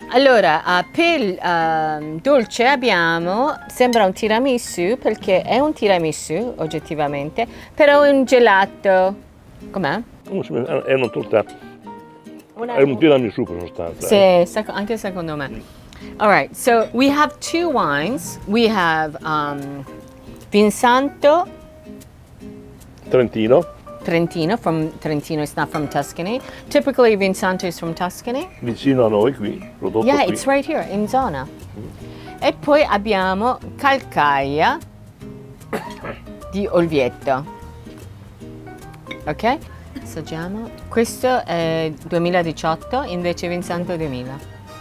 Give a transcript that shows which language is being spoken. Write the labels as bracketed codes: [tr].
[it] Allora, per dolce abbiamo, sembra un tiramisù perché è un tiramisù oggettivamente, però è un gelato. Com'è? È una torta, è un tiramisù per sostanza. Sì, anche secondo me. [en] All right, so we have 2 wines. We have Vinsanto Trentino, from Trentino, it's not from Tuscany. Typically Vinsanto is from Tuscany. [it] Vicino a noi qui, prodotto [en] Yeah, [it] qui. [en] it's right here, [it] in zona. E poi abbiamo Calcaia di Olvietto. Ok? Assaggiamo. Questo è 2018, invece Vinsanto 2000.